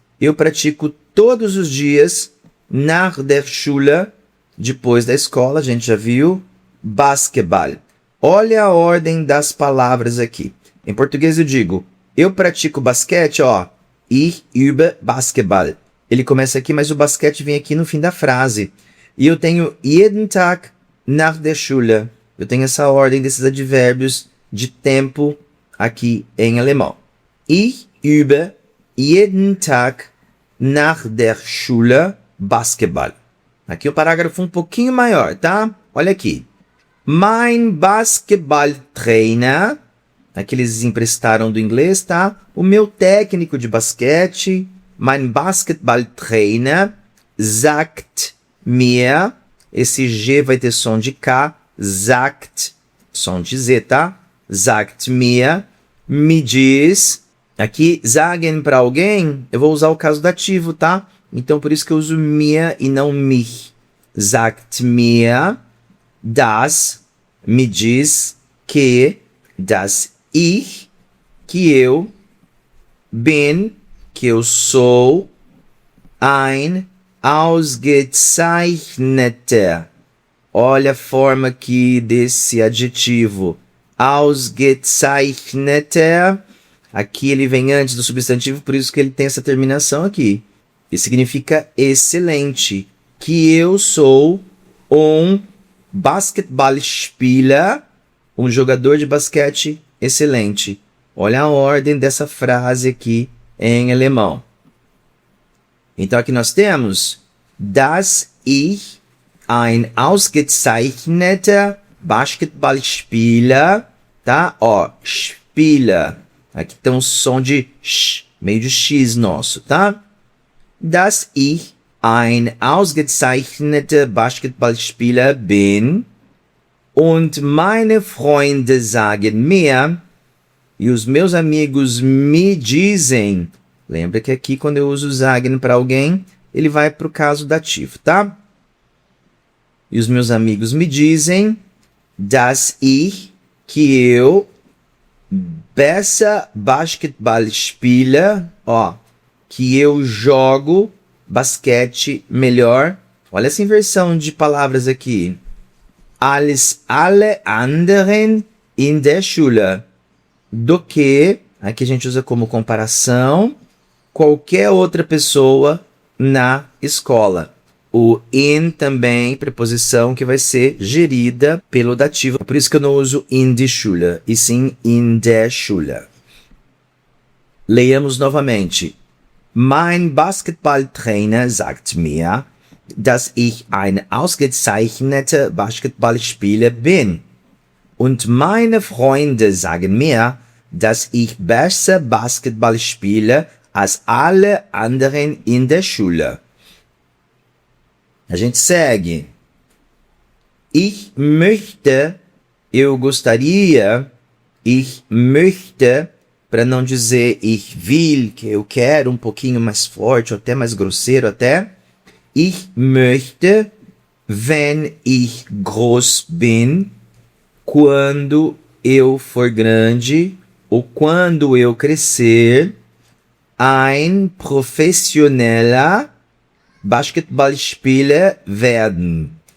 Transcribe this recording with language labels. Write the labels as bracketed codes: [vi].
[pt] Eu pratico todos os dias. [de] Nach der Schule. [pt] Depois da escola, a gente já viu. Basketball. Olha a ordem das palavras aqui. Em português eu digo, eu pratico basquete, ó. [de] Ich übe Basketball. [pt] Ele começa aqui, mas o basquete vem aqui no fim da frase. E eu tenho [de] jeden Tag nach der Schule. [pt] Eu tenho essa ordem desses advérbios de tempo aqui em alemão. [de] Ich übe jeden Tag nach der Schule Basketball. [pt] Aqui o parágrafo um pouquinho maior, tá? Olha aqui. [de] Mein Basketballtrainer. [pt] Aqui eles emprestaram do inglês, tá? O meu técnico de basquete. [de] Mein Basketballtrainer sagt mir. [pt] Esse G vai ter som de K. Sagt. Som de Z, tá? [de] Sagt mir. [pt] Me diz. Aqui, sagen para alguém, eu vou usar o caso dativo, tá? Então, por isso que eu uso mir e não mich. Sagt mir, dass, me diz que, dass ich, que eu, bin, que eu sou, [de] ein ausgezeichneter. [pt] Olha a forma aqui desse adjetivo. Ausgezeichneter. Aqui ele vem antes do substantivo, por isso que ele tem essa terminação aqui. E significa excelente. Que eu sou um Basketballspieler, um jogador de basquete excelente. Olha a ordem dessa frase aqui em alemão. Então aqui nós temos [de] dass ich ein ausgezeichneter Basketballspieler, [pt] tá? Ó, Spieler. Aqui tem um som de sh, meio de X nosso, tá? [de] Dass ich ein ausgezeichneter Basketballspieler bin und meine Freunde sagen mir, [pt] e os meus amigos me dizem. Lembra que aqui quando eu uso sagen para alguém, ele vai para o caso dativo, tá? E os meus amigos me dizem, dass ich, que eu, [de] besser Basketball spiele, [pt] ó, que eu jogo basquete melhor. Olha essa inversão de palavras aqui. [de] Als alle anderen in der Schule. [pt] Do que, aqui a gente usa como comparação, qualquer outra pessoa na escola. O in também, preposição que vai ser gerida pelo dativo. É por isso que eu não uso [de] in die Schule, [pt] e sim [de] in der Schule. [pt] Leiamos novamente. [de] Mein Basketballtrainer sagt mir, dass ich ein ausgezeichneter Basketballspieler bin. Und meine Freunde sagen mir, dass ich besser Basketball spiele als alle anderen in der Schule. [pt] A gente segue. [de] Ich möchte, [pt] eu gostaria, ich möchte, para não dizer [de] ich will, [pt] que eu quero, um pouquinho mais forte, ou até mais grosseiro até. [de] Ich möchte, wenn ich groß bin, [pt] quando eu for grande, ou quando eu crescer, [de] ein professioneller Basketballspieler werden.